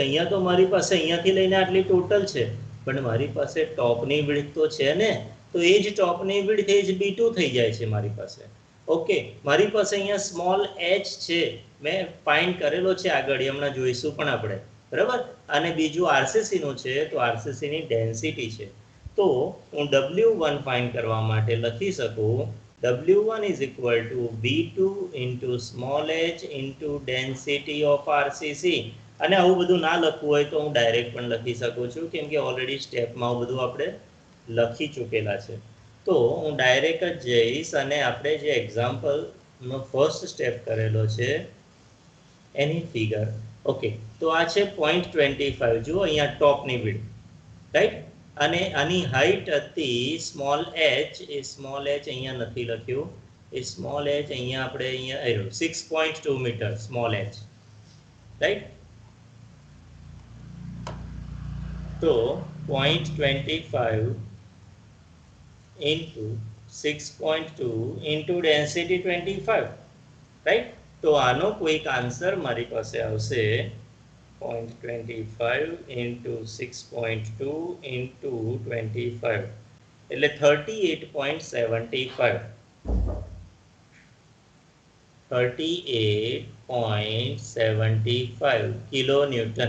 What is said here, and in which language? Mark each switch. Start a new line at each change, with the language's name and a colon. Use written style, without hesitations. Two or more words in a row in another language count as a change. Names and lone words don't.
Gujarati: અહીંયા તો મારી પાસે અહીંયાથી લઈને આટલી ટોટલ છે, પણ મારી પાસે ટોપની વિડ્થ તો છે ને, તો એ જ ટોપની વિડ્થ એ જ B2 થઈ જાય છે મારી પાસે. ઓકે, મારી પાસે અહીંયા
English: small h
Gujarati: છે, મેં ફાઇન્ડ કરેલો છે આગળ, હમણાં જોઈશું પણ આપણે, બરાબર? અને બીજું આરસીસી નું છે, તો આરસીસી ની ડેન્સિટી છે. તો હું W1 ફાઇન્ડ કરવા માટે લખી શકું
English: W1 is equal to B2 into small h into density of RCC.
Gujarati: અને આવું બધું ના લખવું હોય તો હું ડાયરેક્ટ પણ લખી શકું છું, કેમ કે ઓલરેડી સ્ટેપમાં આવું બધું આપણે લખી ચૂકેલા છે. તો હું ડાયરેક્ટ જ જઈશ અને આપણે જે એક્ઝામ્પલનો
English: first step
Gujarati: કરેલો છે એની ફિગર. ઓકે, તો આ છે 0.25. જુઓ અહીંયા ટોપની વિડ્થ, રાઈટ? અને આની હાઈટ હતી સ્મોલ h, એ સ્મોલ h અહીંયા નથી લખ્યું, એ સ્મોલ h અહીંયા આપણે અહીંયા આવ્યું 6.2
English: meter small h,
Gujarati: રાઈટ?
English: તો 0.25 into 6.2 into density 25,
Gujarati: રાઈટ? તો આનો કોઈક આન્સર મારી પાસે આવશે 0.25
English: into 6.2 into 25,
Gujarati: એટલે 38.75.
English: 38.75 kilo newton.